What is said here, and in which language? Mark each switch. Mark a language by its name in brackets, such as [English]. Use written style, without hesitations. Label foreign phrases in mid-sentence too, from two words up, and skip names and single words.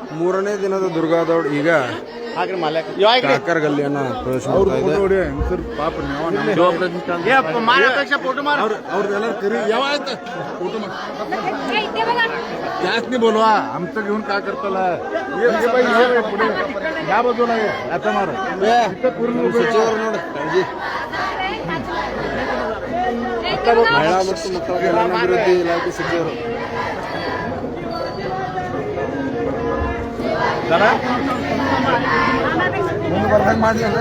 [Kannada] ಮೂರನೇ ದಿನದ ದುರ್ಗಾದೌಡ್ ಈಗ ಕಾಕರ್ ಗಲ್ಲಿಯನ್ನ ಪ್ರವೇಶ ಮಾಡ್ತಾ ಇದೆ. [Marathi] ಅವ್ರದೆಲ್ಲ करी याव आयतं फोटो त्याच नाही बोलवा आमचं घेऊन काय करताला पुढे या बाजूला आता मार [Kannada] ಸಚಿವರು ನೋಡಿ ಕಾಳಜಿ. ಮಹಿಳಾ ಮತ್ತು ಮಕ್ಕಳ ಕಲ್ಯಾಣಾಭಿವೃದ್ಧಿ ಇಲಾಖೆ ಸಚಿವರು ಮುಂದೆ ಬರ್ದಂಗೆ ಮಾಡಿ ಅಂದ್ರೆ